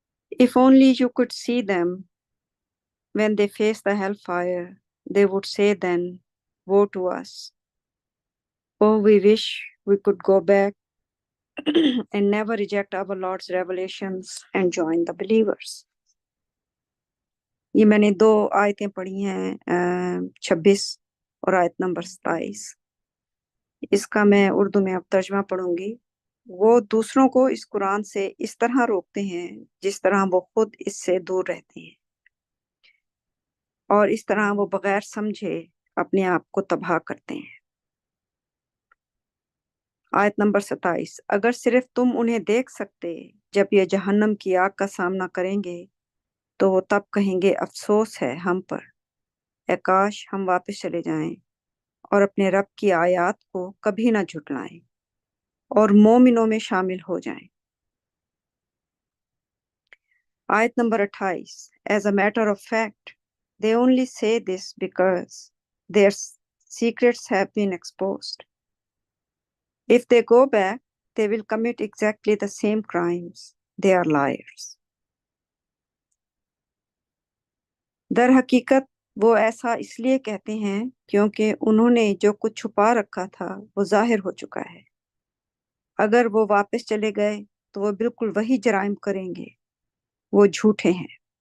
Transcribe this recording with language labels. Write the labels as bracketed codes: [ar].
[en] If only you could see them when they face the hellfire, they would say then, woe to us! Oh, we wish we could go back and never reject our Lord's revelations and join the believers. [ur] یہ میں نے 2 آیتیں پڑھی ہیں 26 اور آیت number 27۔ اس کا میں اردو میں اب ترجمہ پڑھوں گی۔ وہ دوسروں کو اس قرآن سے اس طرح روکتے ہیں جس طرح وہ خود اس سے دور رہتے ہیں، اور اس طرح وہ بغیر سمجھے اپنے آپ کو تباہ کرتے ہیں۔ آیت نمبر 27۔ اگر صرف تم انہیں دیکھ سکتے جب یہ جہنم کی آگ کا سامنا کریں گے تو وہ تب کہیں گے افسوس ہے ہم پر، اے کاش ہم واپس چلے جائیں اور اپنے رب کی آیات کو کبھی نہ جھٹلائیں اور مومنوں میں شامل ہو جائیں۔ آیت number 28۔ [en] As a matter of fact, they only say this because their secrets have been exposed. If they go back, they will commit exactly the same crimes. They are liars. [ur] در حقیقت وہ ایسا اس لیے کہتے ہیں کیونکہ انہوں نے جو کچھ چھپا رکھا تھا وہ ظاہر ہو چکا ہے۔ اگر وہ واپس چلے گئے تو وہ بالکل وہی جرائم کریں گے، وہ جھوٹے ہیں۔